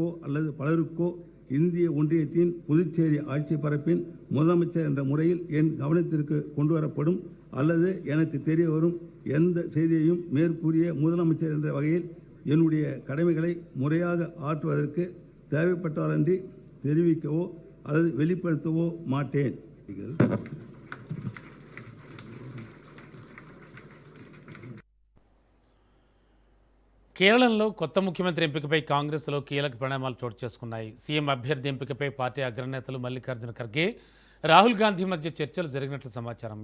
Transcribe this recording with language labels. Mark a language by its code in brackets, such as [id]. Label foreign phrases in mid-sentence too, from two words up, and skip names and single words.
[ta] அல்லது பலருக்கோ இந்திய ஒன்றியத்தின் புதுச்சேரி ஆட்சி பரப்பின் முதலமைச்சர் என்ற முறையில் என் கவனத்திற்கு கொண்டு வரப்படும் அல்லது எனக்கு தெரிய வரும் எந்த செய்தியையும் மேற்கூறிய முதலமைச்சர் என்ற வகையில் என்னுடைய கடமைகளை முறையாக ஆற்றுவதற்கு தேவைப்பட்டாலன்றி தெரிவிக்கவோ அல்லது வெளிப்படுத்தவோ மாட்டேன். [te] కేరళలో కొత్త ముఖ్యమంత్రి ఎంపికపై కాంగ్రెస్లో కీలక పరిణామాలు చోటు చేసుకున్నాయి. సీఎం అభ్యర్థి ఎంపికపై పార్టీ అగ్రనేతలు మల్లికార్జున ఖర్గే, రాహుల్ గాంధీ మధ్య చర్చలు జరిగినట్లు సమాచారం.